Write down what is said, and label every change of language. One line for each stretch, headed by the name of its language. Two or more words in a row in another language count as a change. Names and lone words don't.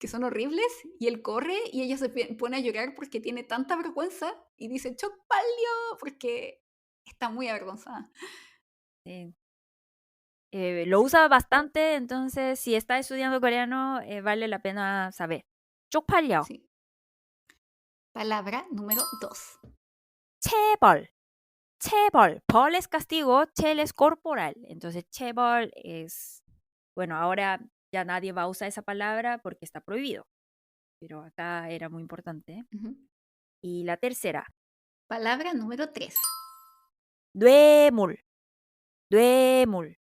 Spanish: que son horribles, y él corre y ella se pone a llorar porque tiene tanta vergüenza y dice chocpalio porque está muy avergonzada. Sí. Lo usa bastante, entonces si está estudiando coreano, vale la pena saber.
Korean: 쪽팔려.
Spanish: Sí. Palabra número 2.
Korean: 체벌. 체벌.
Spanish: 벌 es castigo, 첼 es corporal. Entonces, 체벌 es, bueno, ahora ya nadie va a usar esa palabra porque está prohibido. Pero acá era muy importante. Ujú. Y la tercera, Palabra número 3.
Korean: 뇌물. 뇌물.